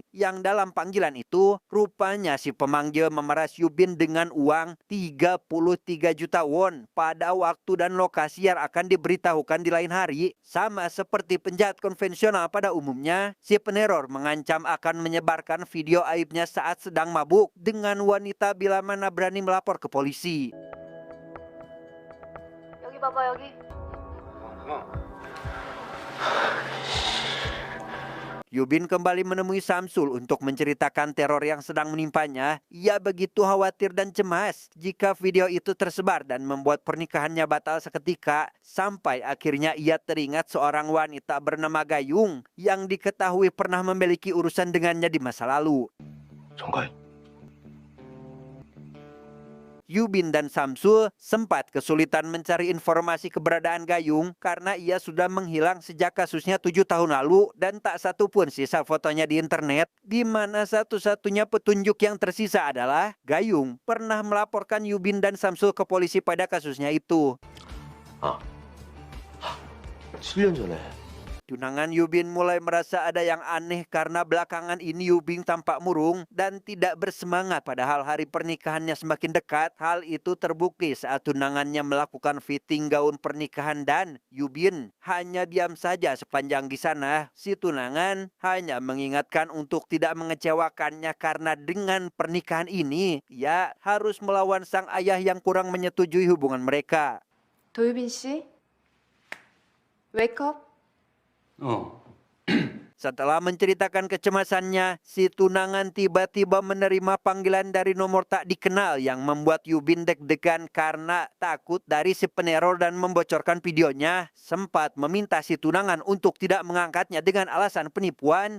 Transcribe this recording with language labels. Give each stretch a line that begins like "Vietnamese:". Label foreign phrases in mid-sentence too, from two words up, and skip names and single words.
Indonesian: Yang dalam panggilan itu, rupanya si pemanggil memeras Yubin dengan uang 33 juta won pada waktu dan lokasi yang akan diberitahukan di lain hari. Sama seperti penjahat konvensional pada umumnya, si peneror mengancam akan menyebarkan video aibnya saat sedang mabuk dengan wanita bila mana berani melapor ke polisi.
Korean: 여기 봐봐 여기.
Indonesian: Yubin kembali menemui Samsul untuk menceritakan teror yang sedang menimpanya. Ia begitu khawatir dan cemas jika video itu tersebar dan membuat pernikahannya batal seketika. Sampai akhirnya ia teringat seorang wanita bernama Gayung yang diketahui pernah memiliki urusan dengannya di masa lalu.
Korean: 정가요.
Indonesian: Yubin dan Samsul sempat kesulitan mencari informasi keberadaan Gayung karena ia sudah menghilang sejak kasusnya 7 tahun lalu dan tak satu pun sisa fotonya di internet, di mana satu-satunya petunjuk yang tersisa adalah Gayung pernah melaporkan Yubin dan Samsul ke polisi pada kasusnya itu.
Korean: 7년 전에
Indonesian: Tunangan Yubin mulai merasa ada yang aneh karena belakangan ini Yubin tampak murung dan tidak bersemangat padahal hari pernikahannya semakin dekat. Hal itu terbukti saat tunangannya melakukan fitting gaun pernikahan dan Yubin hanya diam saja sepanjang di sana. Si tunangan hanya mengingatkan untuk tidak mengecewakannya karena dengan pernikahan ini ia harus melawan sang ayah yang kurang menyetujui hubungan mereka.
Korean: 도유빈 씨,
English: wake up.
Indonesian: Setelah menceritakan kecemasannya, si tunangan tiba-tiba menerima panggilan dari nomor tak dikenal yang membuat Yubin deg-degan karena takut dari si peneror dan membocorkan videonya. Sempat meminta si tunangan untuk tidak mengangkatnya dengan alasan penipuan.